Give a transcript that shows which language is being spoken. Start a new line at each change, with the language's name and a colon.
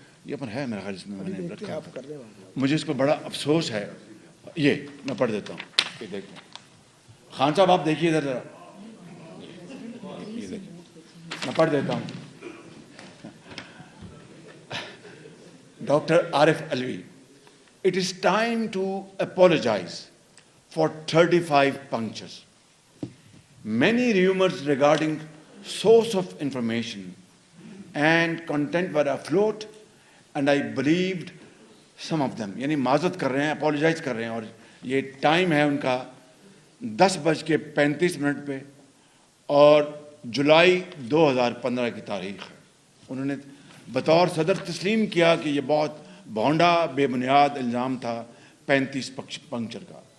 Urdu: یہ پر ہے میرا خیال اس میں نے رکھا, مجھے اس پر بڑا افسوس ہے. یہ میں پڑھ دیتا ہوں, یہ دیکھیں خان صاحب آپ دیکھیے ادھر ذرا, یہ دیکھیں میں پڑھ دیتا ہوں.
English: Doctor Arif Alvi, it is time to apologize for 35 punctures. Many rumors regarding source of information and content were afloat, and I believed some of them.
Urdu: یعنی معذرت کر رہے ہیں, اپولوجائز کر رہے ہیں, اور یہ ٹائم ہے ان کا 10:35 پہ اور جولائی 2015 کی تاریخ ہے. انہوں نے بطور صدر تسلیم کیا کہ یہ بہت بھونڈا بے بنیاد الزام تھا 35 پنکچر کا.